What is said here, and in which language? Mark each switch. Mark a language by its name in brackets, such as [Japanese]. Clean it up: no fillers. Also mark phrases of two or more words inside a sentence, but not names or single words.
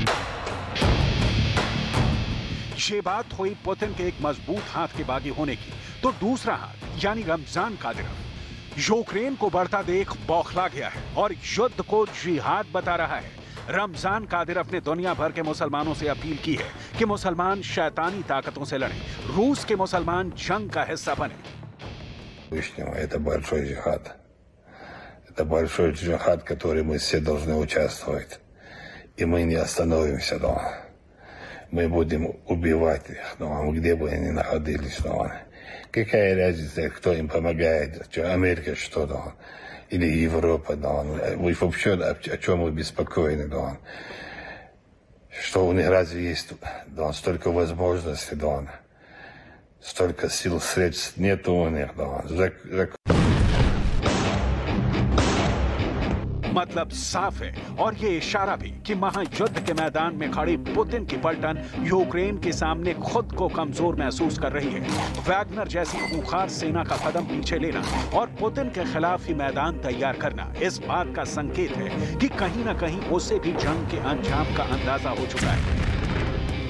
[Hindi] ये बात हुई पुतिन के एक मजबूत हाथ के बागी होने की, तो दूसरा हाथ यानी रमजान कादिरोव यूक्रेन को बढ़ता देख बौखला गया है और युद्ध को जिहाद बता रहा है। रमजान कादिरोव ने दुनिया भर के मुसलमानों से अपील की है कि मुसलमान शैतानी ताकतों से लड़ें, रूस के मुसलमान जंग का हिस्सा बने। [Russian] Это большой джихад. Это большой джихад, который мы все должны участвовать. И мы не остановимся дома. Мы будем убивать их дома, где бы они находились дома. Какая разница, кто им помогает, Америка что-то, или Европа, да, вы вообще о чем вы беспокоены, да, что у них разве есть, да, столько возможностей, да, столько сил, средств нету у них, да, [Hindi] मतलब साफ है और ये इशारा भी कि महायुद्ध के मैदान में खड़ी पुतिन की पलटन यूक्रेन के सामने खुद को कमजोर महसूस कर रही है। वैगनर जैसी खूंखार सेना का कदम पीछे लेना और पुतिन के खिलाफ ही मैदान तैयार करना इस बात का संकेत है कि कहीं न कहीं उसे भी जंग के अंजाम का अंदाजा हो चुका है।